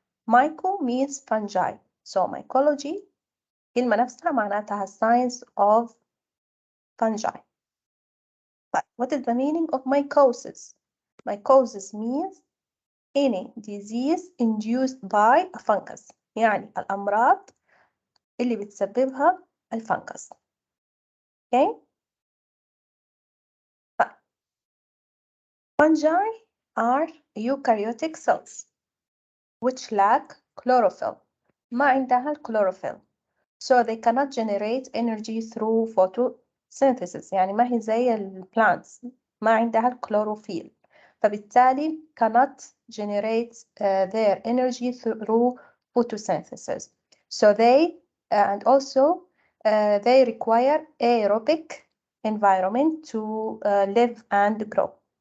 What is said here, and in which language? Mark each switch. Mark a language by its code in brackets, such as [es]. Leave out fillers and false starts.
[en] Myco means fungi. So mycology [ar] كلمة نفسها معناتها [en] science of fungi. But what is the meaning of mycosis? Mycosis means any disease induced by a fungus. [ar] يعني الأمراض اللي بتسببها الفنجس. [en] Okay? But fungi are eukaryotic cells which lack chlorophyll. [ar] ما عندها الكلوروفيل. [en] So they cannot generate energy through photosynthesis. [ar] يعني ما هي زي البلانتس ما عندها الكلوروفيل. فبالتالي [en] cannot generate their energy through photosynthesis. So they and also they require aerobic environment to live and grow.